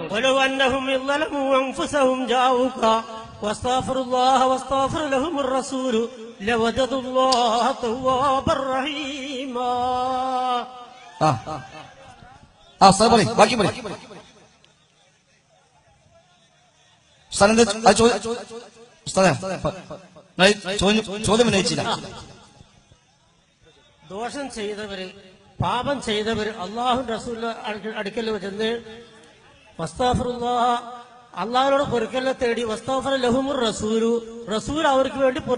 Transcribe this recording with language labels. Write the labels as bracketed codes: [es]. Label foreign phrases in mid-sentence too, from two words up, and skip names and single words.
[ar] ولو أنهم ظلموا أنفسهم جاءوك واستغفروا الله واستغفر لهم الرسول لوجدوا الله توابا رحيما. [ml] ബാക്കി പറയും. ചോദ്യം ഉന്നയിച്ചില്ല. ദോഷം ചെയ്തവര്, പാപം ചെയ്തവര് അള്ളാഹുവിന്റെ റസൂലിന്റെ അടുക്കൽ ചെന്ന് വസ്തഗ്ഫിറുല്ലാഹ്, അള്ളാഹുവിനോട് പൊറുക്കലിനെ തേടി, [ar] واستغفر لهم الرسول, [ml] റസൂൽ അവർക്ക് വേണ്ടി